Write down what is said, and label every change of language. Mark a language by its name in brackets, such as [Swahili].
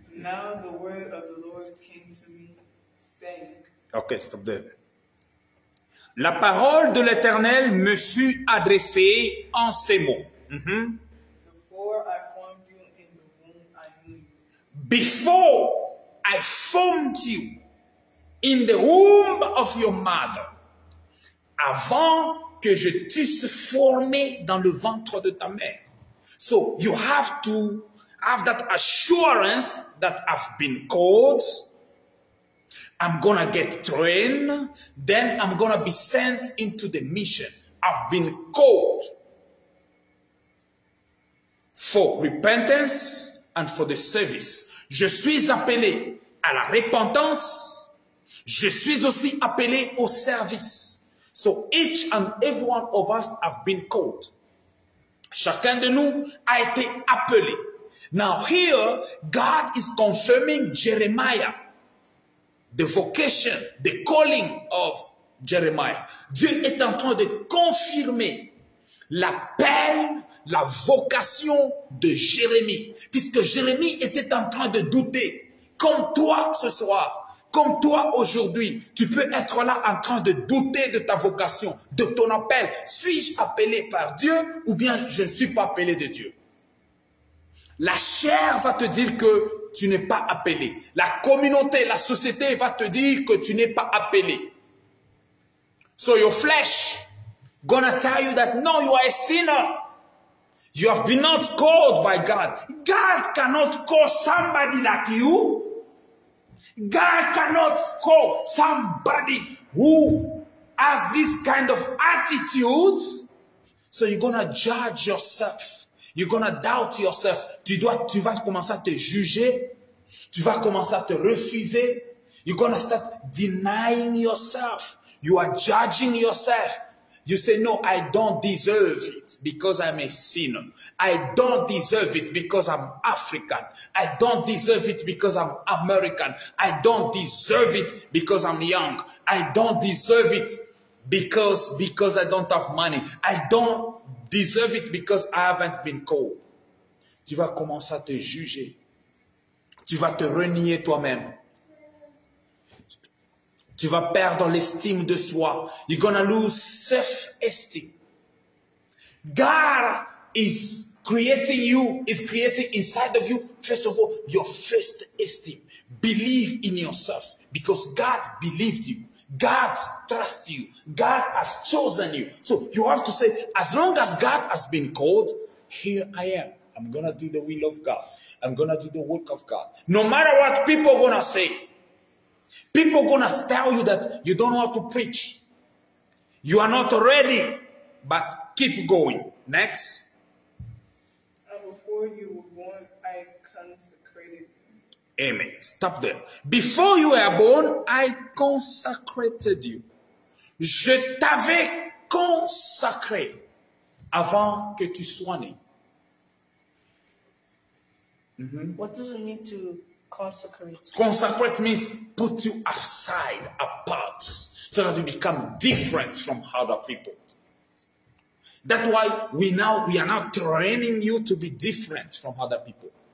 [English] Now the word of the Lord came to me, saying. Ok, stop there. [French] La parole de l'Éternel me fut adressée en ces mots. [English] Before I formed you in the womb, I knew you. Before I formed you in the womb of your mother. [French] Avant que je t'eusse formé dans le ventre de ta mère. [English] So you have to have that assurance that I've been called. I'm going to get trained. Then I'm going to be sent into the mission. I've been called for repentance and for the service. [French] Je suis appelé à la repentance. Je suis aussi appelé au service. [English] So each and every one of us have been called. [French] Chacun de nous a été appelé. [English] Now here, God is confirming Jeremiah. The vocation, the calling of Jeremiah. [French] Dieu est en train de confirmer l'appel, la vocation de Jérémie. Puisque Jérémie était en train de douter. Comme toi ce soir, comme toi aujourd'hui, tu peux être là en train de douter de ta vocation, de ton appel. Suis-je appelé par Dieu ou bien je ne suis pas appelé de Dieu? La chair va te dire que tu n'es pas appelé. La communauté, la société va te dire que tu n'es pas appelé. [English] So your flesh gonna tell you that no, you are a sinner. You have been not called by God. God cannot call somebody like you. God cannot call somebody who has this kind of attitude. So you're gonna judge yourself. You're gonna doubt yourself. [French] Tu vas commencer à te juger. Tu vas commencer à te refuser. [English] You're gonna start denying yourself. You are judging yourself. You say, no, I don't deserve it because I'm a sinner. I don't deserve it because I'm African. I don't deserve it because I'm American. I don't deserve it because I'm young. I don't deserve it because I don't have money. I don't deserve it because I haven't been called. [French] Tu vas commencer à te juger. Tu vas te renier toi-même. Tu vas perdre l'estime de soi. [English] You're gonna lose self-esteem. God is creating you, is creating inside of you, first of all, your first esteem. Believe in yourself because God believed you. God trusts you. God has chosen you. So you have to say, as long as God has been called, here I am. I'm going to do the will of God. I'm going to do the work of God. No matter what people are going to say. People are going to tell you that you don't know how to preach. You are not ready. But keep going. Next. Before you were born, I consecrated you. Amen. Stop there. Before you were born, I consecrated you. [French] Je t'avais consacré avant que tu sois né. [English] What does it mean to consecrate? Consecrate means put you aside, apart, so that you become different from other people. That's why we are now training you to be different from other people.